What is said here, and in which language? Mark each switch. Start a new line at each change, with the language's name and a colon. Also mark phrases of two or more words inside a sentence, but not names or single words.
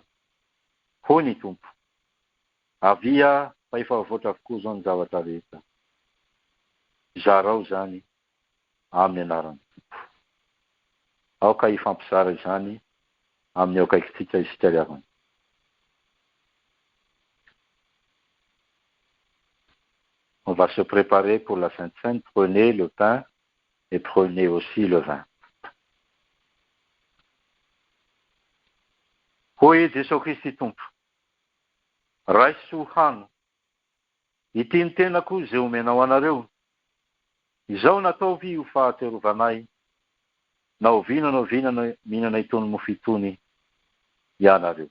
Malagasy: Hoy ny Tompo, avia fa efa voatra avokoa izao ny zavatra rehetra. Zarao izany amin'ny anaran'ny Tompo. Aoka hifampizara izany amin'ny aokaikintsika isika ry havana.
French: On va se préparer pour la Sainte Seine. Prenez le pain et prenez aussi le vin.
Malagasy: Hoy Jesosy Kristy Tompo, raiso hano, ity ny tenako izay omenao anareo. Izao nataovy ho fahatsiarovanay, na ovinana mihinana itony mofo itony ianareo.